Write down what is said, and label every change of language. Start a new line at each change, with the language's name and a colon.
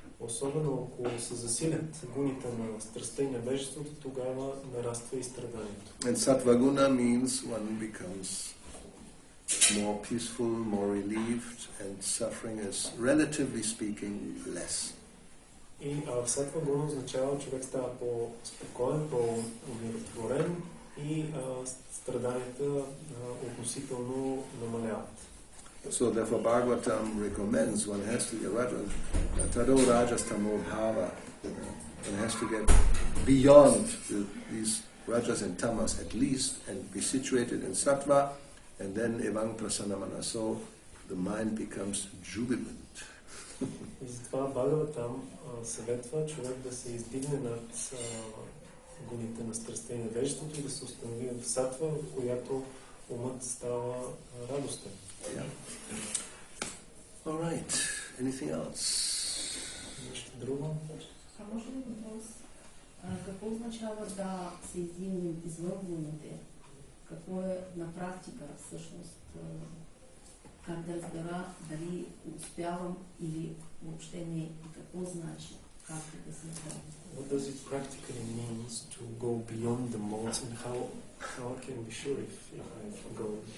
Bulgarian: Особено ако се засилят гуните на страстта и невежеството, тогава нараства и страданието.
English: And sattva-guna means one becomes more peaceful, more relieved, and suffering is, relatively speaking, less.
Bulgarian: И саттва-гуна означава, човек става по-спокоен, по-умиротворен и страданията относително намаляват.
English: So therefore Bhagavatam recommends one has to get
Sanskrit: tado rajas tamo bhava.
English: One has to get beyond these rajas and tamas at least and be situated in sattva, and then
Sanskrit: evang prasanna manaso,
English: the mind becomes jubilant.
Bulgarian: И затова Бхагаватам съветва човек да се издигне над гуните на страстта и невежеството и да се установи в сатва, в която умът става радостен.
English: Yeah. All right. Anything else?
Bulgarian: Нещо друго? А може ли въпрос? Какво означава да се издигнем извън гуните? Какво е на практика всъщност? Как да разбера дали успявам или въобще не? И какво значи? Как да се направи?
English: What does it practically mean to go beyond the modes, and how I can be sure if I go?